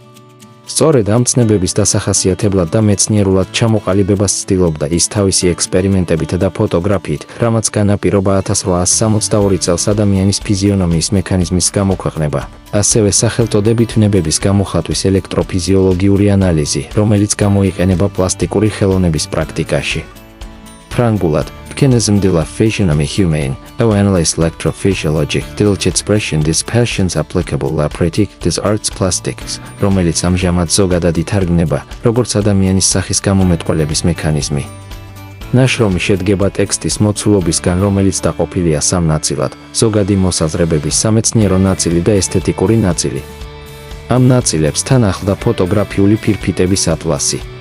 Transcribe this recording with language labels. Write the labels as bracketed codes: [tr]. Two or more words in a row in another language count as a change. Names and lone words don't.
[ka] სწორედ ამ ცნებების დასახასიათებლად და მეცნიერულად ჩამოყალიბებას ცდილობდა ის თავისი ექსპერიმენტებით და ფოტოგრაფიით, რამაც განაპირობა 1862 წელს ადამიანის ფიზიონომიის მექანიზმის გამოქვეყნება, ასევე სახელწოდებით ნებების გამოხატვის ელექტროფიზიოლოგიური ანალიზი, რომელიც გამოიყენება პლასტიკური ხელოვნების პრაქტიკაში. ფრანგულად, [fr] Mechanisme de la physionomie humaine, ou analyse electrophysiologique de l'expression des passions applicable à pratique des arts plastiques, [ka] რომელიც ამჟამად ზოგადად ითარგმნება, როგორც ადამიანის სახის გამომეტყველების მექანიზმი. ნაშრომი შედგება ტექსტის მოცულობისგან, რომელიც დაყოფილია სამ ნაწილად: ზოგადი მოსაზრებების სამეცნიერო ნაწილი და ესთეტიკური ნაწილი. ამ ნაწილებს თან ახლდა ფოტოგრაფიული ფირფიტების ატლასი.